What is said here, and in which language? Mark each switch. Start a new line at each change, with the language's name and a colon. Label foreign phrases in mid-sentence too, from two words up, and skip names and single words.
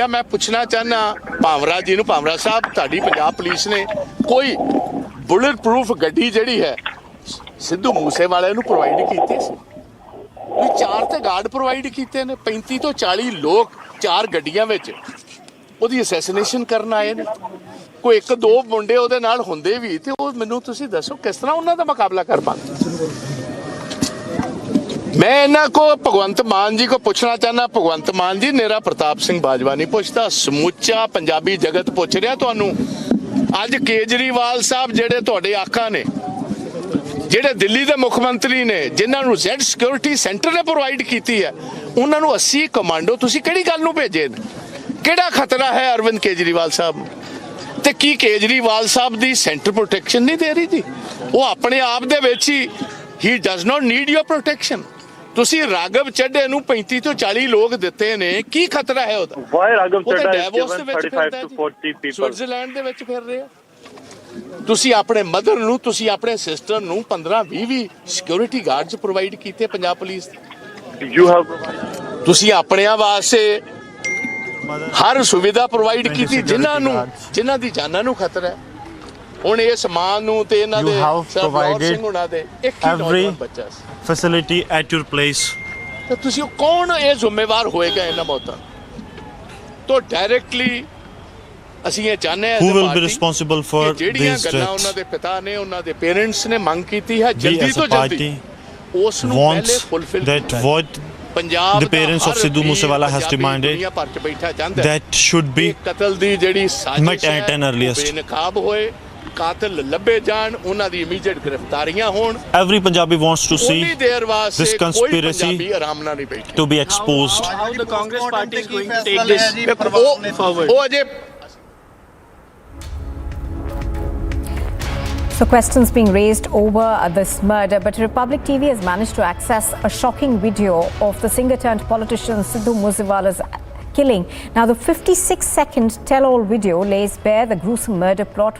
Punjabi: ਮੈਂ ਪੁੱਛਣਾ ਚਾਹੁੰਦਾ ਭਾਵਰਾ ਜੀ ਨੂੰ, ਭਾਵਰਾ ਸਾਹਿਬ ਤੁਹਾਡੀ ਪੰਜਾਬ ਪੁਲਿਸ ਨੇ ਕੋਈ
English: bullet proof
Punjabi: ਗੱਡੀ ਜਿਹੜੀ ਹੈ ਸਿੱਧੂ ਮੂਸੇਵਾਲੇ ਨੂੰ ਪ੍ਰੋਵਾਈਡ ਕੀਤੀ ਸੀ? 4 ਤੇ ਗਾਰਡ ਪ੍ਰੋਵਾਈਡ ਕੀਤੇ ਨੇ, 35 ਤੋਂ 40 ਲੋਕ 4 ਗੱਡੀਆਂ ਵਿੱਚ ਉਹਦੀ ਅਸੈਸੀਨੇਸ਼ਨ ਕਰਨ ਆਏ ਨੇ। ਕੋਈ 1-2 ਮੁੰਡੇ ਉਹਦੇ ਨਾਲ ਹੁੰਦੇ ਵੀ ਤੇ ਉਹ ਮੈਨੂੰ ਤੁਸੀਂ ਦੱਸੋ ਕਿਸ ਤਰ੍ਹਾਂ ਉਹਨਾਂ ਦਾ ਮੁਕਾਬਲਾ ਕਰ ਪਾਉਂਦੇ। ਮੈਂ ਇਨ੍ਹਾਂ ਕੋ ਭਗਵੰਤ ਮਾਨ ਜੀ ਕੋ ਪੁੱਛਣਾ ਚਾਹੁਣਾ। ਭਗਵੰਤ ਮਾਨ ਜੀ ਨੇਰਾ ਪ੍ਰਤਾਪ ਸਿੰਘ ਬਾਜਵਾ ਨਹੀਂ ਪੁੱਛਦਾ, ਸਮੂਚਾ ਪੰਜਾਬੀ ਜਗਤ ਪੁੱਛ ਰਿਹਾ ਤੁਹਾਨੂੰ। ਅੱਜ ਕੇਜਰੀਵਾਲ ਸਾਹਬ ਜਿਹੜੇ ਤੁਹਾਡੇ ਆਕਾ ਨੇ, ਜਿਹੜੇ ਦਿੱਲੀ ਕੇ ਮੁੱਖਮੰਤਰੀ ਨੇ, ਜਿਨ੍ਹਾਂ ਨੇ
English: Z security
Punjabi: ਸੈਂਟਰ ਨੇ ਪ੍ਰੋਵਾਈਡ ਕੀ ਹੈ, ਉਨ੍ਹਾਂ ਨੇ 80 ਕਮਾਂਡੋ ਤੁਸੀਂ ਕਿਹੜੀ ਗੱਲ ਨੂੰ ਭੇਜੇ ਨੇ? ਕਿਹੜਾ ਖ਼ਤਰਾ ਹੈ ਅਰਵਿੰਦ ਕੇਜਰੀਵਾਲ ਸਾਹਬ ਤੇ ਕੀ ਕੇਜਰੀਵਾਲ ਸਾਹਬ ਕੀ ਸੈਂਟਰ ਪ੍ਰੋਟੈਕਸ਼ਨ ਨਹੀਂ ਦੇ ਰਹੀ ਜੀ? ਉਹ ਆਪਣੇ ਆਪ ਦੇ ਵਿੱਚ ਹੀ
English: He does not need your protection.
Punjabi: ਤੁਸੀਂ ਰਾਘਵ ਚੱਡੇ ਨੂੰ 35 ਤੋਂ 40 ਲੋਕ ਦਿੱਤੇ ਨੇ, ਕੀ ਖਤਰਾ ਹੈ ਉਹਦਾ?
English: Why Raghav Chadha is
Punjabi: ਡੈਵੋਸ
English: given
Punjabi: ਦੇ ਵਿੱਚ
English: 35
Punjabi: ਫਿਰਦਾ
English: to
Punjabi: ਜੀ,
English: 40 people?
Punjabi: ਸਵਿਟਜ਼ਰਲੈਂਡ ਦੇ ਵਿੱਚ ਫਿਰ ਰਹੇ ਆ। ਤੁਸੀਂ ਆਪਣੇ ਮਦਰ ਨੂੰ, ਤੁਸੀਂ ਆਪਣੇ ਸਿਸਟਰ ਨੂੰ 15-20
English: security guards
Punjabi: ਪ੍ਰੋਵਾਈਡ ਕੀਤੇ ਪੰਜਾਬ ਪੁਲਿਸ ਦੇ।
English: You have provided.
Punjabi: ਤੁਸੀਂ ਆਪਣਿਆਂ ਵਾਸਤੇ ਹਰ ਸੁਵਿਧਾ ਪ੍ਰੋਵਾਈਡ ਕੀਤੀ ਜਿਨ੍ਹਾਂ ਦੀ ਜਾਨਾਂ ਨੂੰ ਖਤਰਾ ਹੈ। ਹੁਣ ਇਸ ਮਾਂ ਨੂੰ ਤੇ ਇਹਨਾਂ ਦੇ ਸਰਦਾਰ ਸਿੰਘ ਹੁਣਾਂ ਦੇ ਇੱਕ ਹੀ ਨੌਜਵਾਨ ਬੱਚਾ ਸੀ।
English: Facility at your place.
Punjabi: ਤੇ ਤੁਸੀਂ ਕੌਣ ਇਹ ਜ਼ਿੰਮੇਵਾਰ ਹੋਏਗਾ ਇਹਨਾਂ ਮੌਤਾਂ ਤੋਂ? ਡਾਇਰੈਕਟਲੀ ਅਸੀਂ ਇਹ ਚਾਹੁੰਦੇ ਹਾਂ
English: Who will be responsible for
Punjabi: ਜਿਹੜੀਆਂ
English: these
Punjabi: ਗੱਲਾਂ
English: deaths?
Punjabi: ਉਹਨਾਂ ਦੇ ਪਿਤਾ ਨੇ, ਉਹਨਾਂ ਦੇ ਪੇਰੈਂਟਸ ਨੇ ਮੰਗ ਕੀਤੀ ਹੈ,
English: We
Punjabi: ਜਲਦੀ
English: as
Punjabi: ਤੋਂ
English: a party
Punjabi: ਜਲਦੀ ਉਸ ਨੂੰ ਪਹਿਲੇ
English: wants ਫੁੱਲਫਿਲ that what
Punjabi: ਪੰਜਾਬ
English: the parents of Sidhu Moosewala has demanded
Punjabi: ਦੁਨੀਆ ਭਰ ਚ ਬੈਠਾ ਚਾਹੁੰਦਾ
English: that should be
Punjabi: ਕਤਲ ਦੀ ਜਿਹੜੀ ਸਾਜ਼ਿਸ਼
English: met at an earliest.
Punjabi: ਬੇਨਕਾਬ ਹੋਏ, ਕਾਤਲ ਲੱਭੇ ਜਾਣ, ਉਹਨਾਂ ਦੀ ਇਮੀਡੀਏਟ ਗ੍ਰਿਫਤਾਰੀਆਂ ਹੋਣ।
English: Every Punjabi wants to see
Punjabi: ਉਨੀ ਦੇਰ ਵਾਸਤੇ
English: this
Punjabi: ਕੋਈ
English: conspiracy
Punjabi: ਪੰਜਾਬੀ ਆਰਾਮ ਨਾਲ ਨਹੀਂ ਬੈਠੇ।
English: to be exposed. How the Congress party is going to take this forward?
Punjabi: ਉਹ ਅਜੇ
English: So questions being raised over this murder, but Republic TV has managed to access a shocking video of the singer-turned-politician Sidhu Moosewala's killing. Now, the 56-second tell-all video lays bare the gruesome murder plot.